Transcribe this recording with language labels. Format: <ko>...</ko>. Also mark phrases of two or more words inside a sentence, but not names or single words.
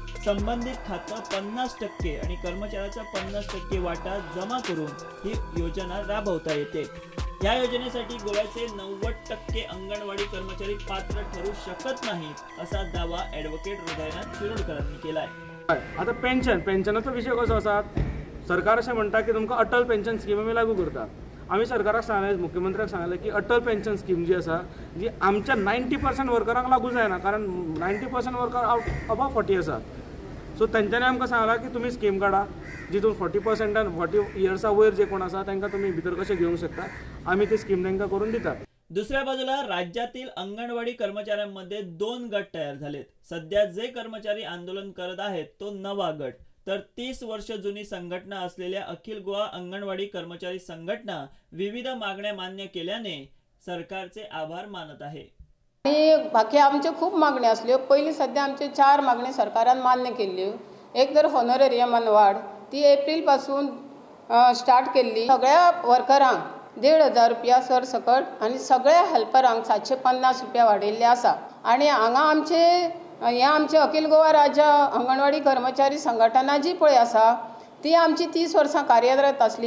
<mr>संबंधित खातं 50% आणि कर्मचाऱ्याचा 50% वाटा जमा करून ही योजना राबवता येते. या योजनेसाठी गोव्याचे 90% अंगणवाडी कर्मचारी पात्र ठरू शकत नाहीत असा दावा ॲडव्होकेट हृदयनाथ शिरोडकरांनी केलाय.</mr> <kok>आता पेन्शनाचो विषय कसो आसा, सरकार अशें म्हणटा की तुमकां अटल पेन्शन स्कीम आमी लागू करता. आमी सरकाराक सांगलें, मुख्यमंत्र्याक सांगलें की अटल पेन्शन स्कीम जी आसा जी आमच्या 90% वर्करांक लागू जायना, कारण 90% वर्कर</kok> <en>out above</en> <kok>40 आसा. सो तेंच्यांनी आमकां सांगलां की तुमी स्कीम काडा जितून 40% आनी 40 इयर्सा वयर जे कोण आसा तांकां तुमी भितर कशें घेवंक शकता. आमी ती स्कीम तांकां करून दितात.</kok> <mr>दुसऱ्या बाजूला राज्यातील अंगणवाडी कर्मचाऱ्यांमध्ये 2 गट तयार झालेत. सध्या जे कर्मचारी आंदोलन करत आहेत तो नवा गट, तर 30 वर्ष जुनी संघटना असलेल्या अखिल गोवा अंगणवाडी कर्मचारी संघटना विविध मागण्या मान्य केल्याने सरकारचे आभार मानत आहे.</mr> <kok>आणि बाकी आमचे खूप मागण्यो आसल्यो. पयलीं सध्या आमचे 4 मागण्यो सरकारान मान्य केल्ल्यो. एक तर हॉनरेरियमान वाड, ती एप्रील पासून स्टार्ट केल्ली. सगळ्या वर्करांक 1,500 रुपया सरसकट आणि सगळ्या हेल्परांक 750 रुपया वाडयल्ले आसा. आणि हांगा आमचे अखिल गोवा राज्य अंगणवाडी कर्मचारी संघटना जी पळय आसा ती आमची 30 वर्सां कार्यरत आसली.</kok>